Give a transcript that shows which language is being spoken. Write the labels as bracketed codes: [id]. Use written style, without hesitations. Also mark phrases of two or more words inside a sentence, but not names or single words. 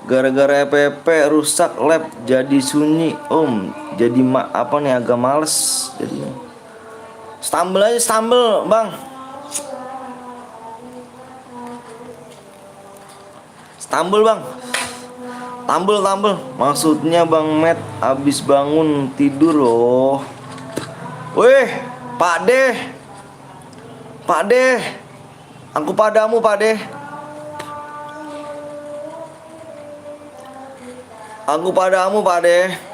[id] Gara-gara EPP rusak lab jadi sunyi om. Jadi apa nih agak males jadinya. Stumble aja stumble bang. Stumble bang. Tambel. Maksudnya bang Matt abis bangun tidur loh. Weh Pak De. Pak De. Aku padamu Pak De. Aku padamu Pak De.